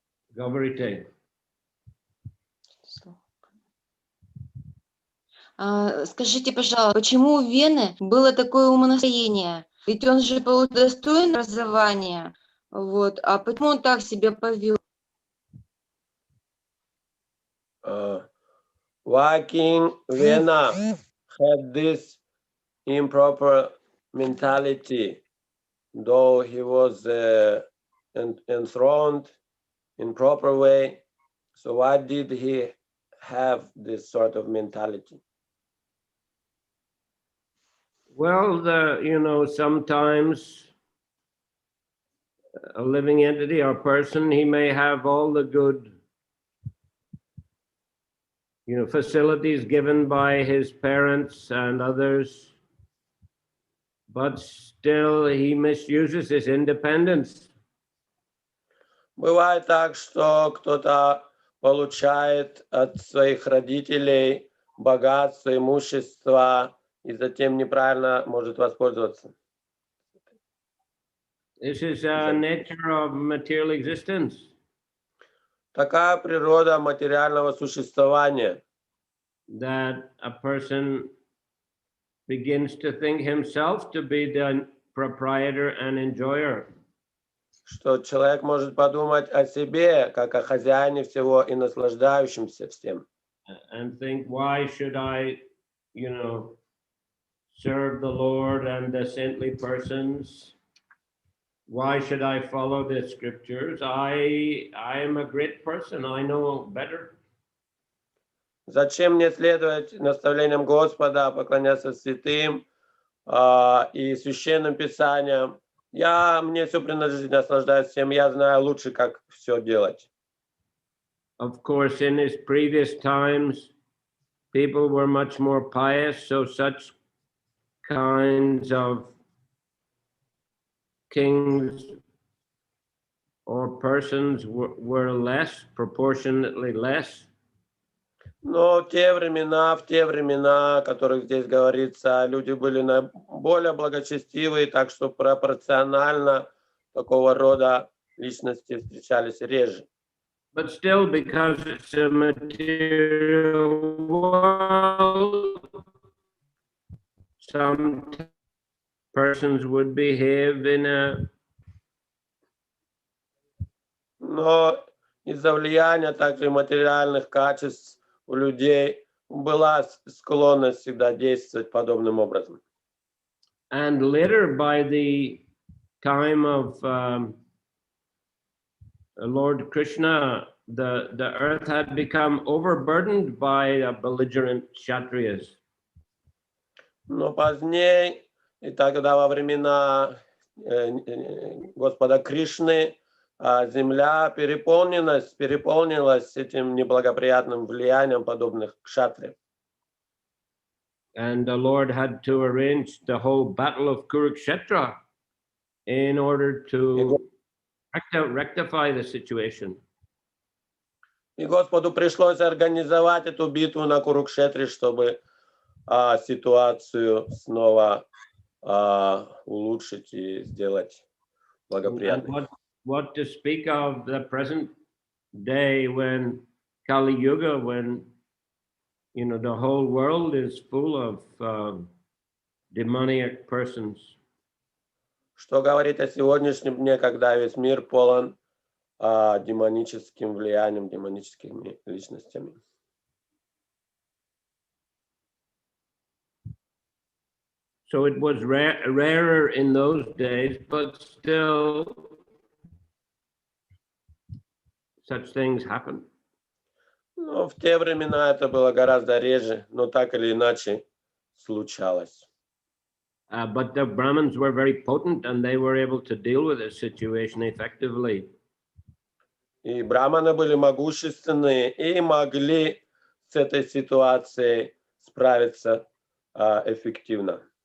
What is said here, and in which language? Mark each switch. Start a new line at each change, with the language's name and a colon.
Russian: Говорите. Скажите, пожалуйста, почему у Вены было такое умонастроение? Ведь он же был достоин образования, вот, а почему он так себя повел?
English: Why King Vena had this improper mentality, though he was enthroned in proper way? So why did he have this sort of mentality? Well, sometimes a living entity or person, he may have all the good, facilities given by his parents and others, but still he misuses his independence.
Russian: Бывает так, что кто-то получает от своих родителей богатство, имущество, и затем неправильно может воспользоваться.
English: This is a nature of material existence.
Russian: Такая природа материального существования.
English: That a person begins to think himself to be the proprietor and enjoyer.
Russian: Что человек может подумать о себе, как о хозяине всего и наслаждающемся всем.
English: And think, why should I, serve the Lord and the saintly persons? Why should I follow the scriptures? I am a great person. I know better.
Russian: Зачем мне следовать наставлениям Господа, поклоняться святым и священным писаниям? Мне все принадлежит, наслаждаюсь всем, я знаю лучше, как все делать.
English: Of course, in his previous times, people were much more pious, so such kinds of kings or persons were less, proportionately less.
Russian: Но в те времена, о которых здесь говорится, люди были более благочестивые, так что пропорционально такого рода личности встречались реже.
English: But still, because it's a material world, some persons would behave in a
Russian: Но из-за влияния также материальных качеств у людей была склонность всегда действовать подобным образом.
English: and later, by the time of Lord Krishna, the earth had become overburdened by belligerent Kshatriyas.
Russian: Но позднее, и тогда во времена Господа Кришны, земля переполнилась этим неблагоприятным влиянием подобных кшатриев.
English: And the Lord had to arrange the whole battle of Kurukshetra in order to rectify the situation.
Russian: И Господу пришлось организовать эту битву на Курукшетре, чтобы ситуацию снова улучшить и сделать благоприятной.
English: What to speak of the present day when Kali Yuga, when the whole world is full of demoniac persons.
Russian: Что говорить о сегодняшнем дне, когда весь мир полон демоническим влиянием, демоническими личностями?
English: So it was rarer in those days, but still such things happen.
Russian: Ну, в те времена это было гораздо реже, но так или иначе случалось.
English: But the Brahmins were very potent and they were able to deal with the situation effectively.
Russian: И браманы были могущественные и могли с этой ситуацией справиться эффективно.